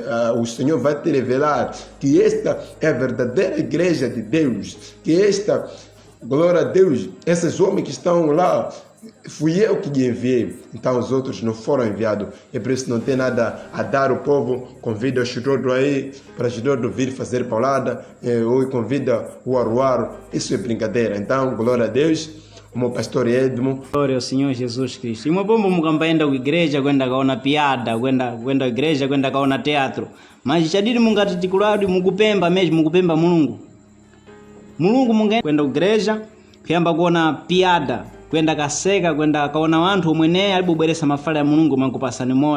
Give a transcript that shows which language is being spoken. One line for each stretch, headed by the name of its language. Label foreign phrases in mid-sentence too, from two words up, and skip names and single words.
Portuguese: O Senhor vai te revelar que esta é a verdadeira igreja de Deus, que esta, glória a Deus, esses homens que estão lá, fui eu que lhe enviei, então os outros não foram enviados, e por isso não tem nada a dar ao povo. Convida o Chirodo aí, para o Chirodo vir fazer paulada, ou convida o Aruaro, isso é brincadeira. Então, glória a Deus, o meu pastor Edmo. Glória ao Senhor Jesus Cristo. E uma bomba
Sena: mukambaenda ku igreja, kwenda kaona piada, kwenda igreja, kwenda kaona teatro. Mas chadiri mungatitikuladi mukupemba mesmo, mukupemba Mulungu. Mulungu kwenda ku igreja, kuyamba kuona piada, kwenda kaseka, kwenda kaona wanthu omwene alibubweresa mafala ya Mulungu mankupasani moyo.